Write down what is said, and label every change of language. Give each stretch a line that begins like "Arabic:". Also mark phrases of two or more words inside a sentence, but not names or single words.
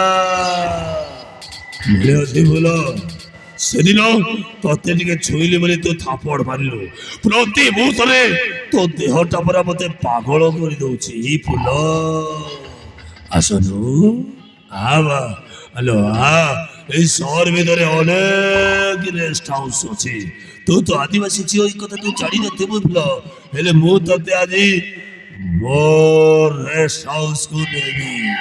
Odia: ମିଳିଅଛି ଫୁଲ ସେଦିନ ତତେ ଟିକେ ଛୁଇଁଲି ବୋଲି ତୁ ଥାପଡ଼ ମାରିଲୁ ପ୍ରତି ମୁହୂର୍ତ୍ତରେ ତୋ ଦେହଟା ପରା ମତେ ପାଗଳ କରିଦଉଛି ଫୁଲ ଆସନୁ ଆଲୋ ଏଇ ସହର ଭିତରେ ଅନେକ
English: rest house
Odia: ଅଛି ତୁ ତ ଆଦିବାସୀ ଝିଅ ଏଇ କଥା ତୁ ଜାଣିନଥିବୁ ଭଲ ହେଲେ ମୁଁ ତତେ ଆଜି ମୋ
English: rest house-ku
Odia: ନେବି